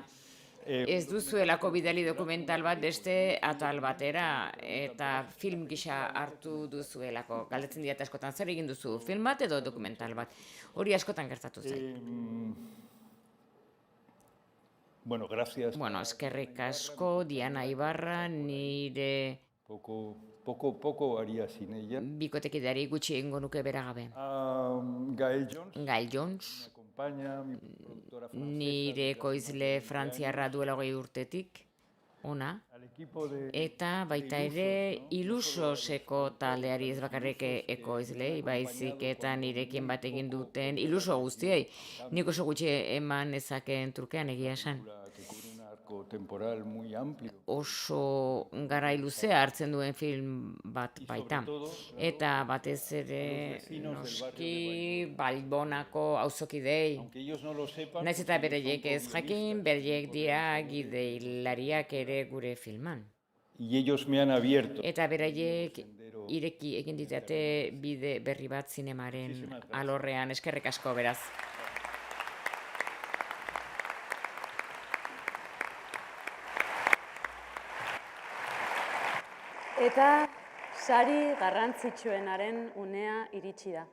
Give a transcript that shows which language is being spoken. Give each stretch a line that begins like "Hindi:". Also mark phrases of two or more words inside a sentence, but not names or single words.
Basque: Ez duzuelako bidali dokumental bat beste atal batera eta film gisa hartu duzuelako. Galdetzen diat askotan, zer egin duzu, film bat edo dokumental bat? Hori askotan gertatu zait.
Spanish: Bueno, gracias.
Basque: Bueno, eskerrik asko, Diana Ibarra, nire
Spanish: Poco haría sin ella.
Basque: bikotekidari gutxi egingo nuke bera gabe. Gael Jones, nire ekoizle frantziarra duela 20 urtetik, ona, eta baita ere Ilusoseko taldeari ez bakarrik ekoizlei, baizik eta nirekin bat egin duten Iluso guztiei. Nik oso gutxi eman ezakeen trukean egia esan.
Spanish: Temporal muy amplio.
Basque: Oso garai luzea hartzen duen film bat baita. Eta batez ere noski Balbonako auzokidei. Naiz eta bereiek ez jakin, bereiek dira gidoilariak ere gure filman.
Spanish: Y ellos me han abierto.
Basque: Eta beraiek ireki egin ditate bide berri bat zinemaren alorrean. Eskerrik asko beraz. Eta sari garrantzitsuenaren unea iritsi da.